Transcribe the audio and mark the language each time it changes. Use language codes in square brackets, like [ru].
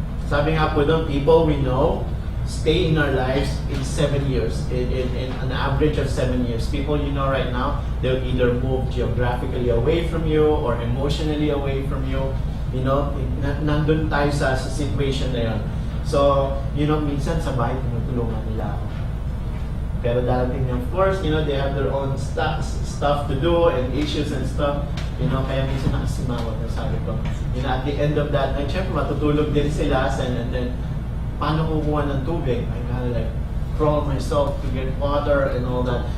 [tl] Sabi nga po doon, [en] people we know stay in our lives in 7 years, in an average of 7 years. People you know right now, they'll either move geographically away from you or emotionally away from you. [tl] Nandun tayo sa situation na yun. So, minsan sa bahay, tinutulungan nila ako. Pero darating niya, [en] of course, they have their own stuff to do and issues and stuff. [tl] Kaya minsan nakasimawat na sabi ko. [en] At the end of that night, [tl] syempre matutulog din sila and then paano kukuha ng tubig? [en] I gotta like crawl myself to get water and all that.